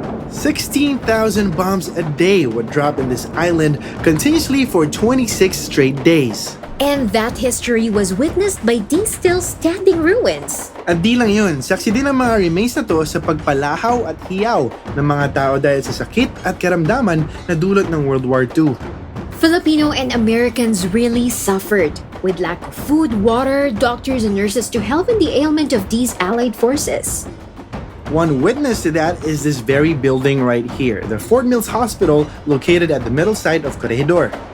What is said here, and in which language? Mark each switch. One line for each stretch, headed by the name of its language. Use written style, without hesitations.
English: 16,000 bombs a day would drop in this island continuously for 26 straight days. And that history was witnessed by these still standing ruins.
Filipino: At di lang yun, saksi din ang mga remains na to sa pagpalahaw at hiyaw ng mga tao dahil sa sakit at karamdaman na dulot ng World War II.
English: Filipino and Americans really suffered with lack of food, water, doctors, and nurses to help in the ailment of these Allied forces. One witness to that is this very building right here, the Fort Mills Hospital located at the middle side of Corregidor.